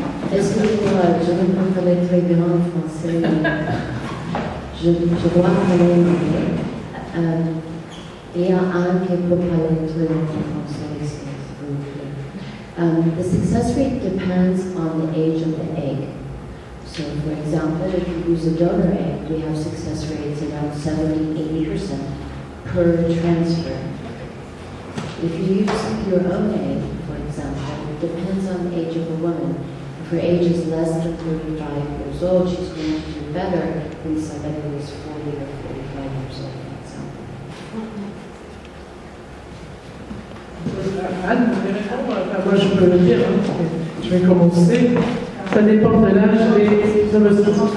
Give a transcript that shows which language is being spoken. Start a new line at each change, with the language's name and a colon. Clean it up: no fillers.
French: Excusez-moi, je ne peux pas parler très bien en français. Je dois parler anglais. Il y a un qui peut parler très bien en français, s'il vous plaît.
English: The success rate depends on the age of the egg. So, for example, if you use a donor egg, we have success rates around 70-80% per transfer. If you use your own egg, for example, it depends on the age of the woman. If her age is less than 35 years old, she's going to do better than somebody who is 40 or 45 years old, for example.
French: Anne, vous voulez répondre? Enfin, moi, je peux le dire. Hein. Je vais commencer. Ça dépend de l'âge des homosexuels.